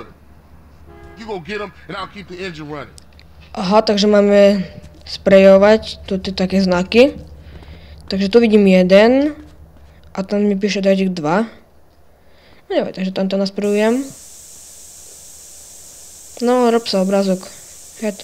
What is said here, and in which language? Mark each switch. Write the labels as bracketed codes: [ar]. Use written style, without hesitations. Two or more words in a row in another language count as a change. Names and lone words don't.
[en] You go get them and I'll keep the engine running. [sk] Aha, takže máme sprejovať tu tie také znaky. Takže tu vidím 1 a tam mi píše dať ich 2. No neviem, takže tam to nasprejujem. No, rob sa obrázok. Head.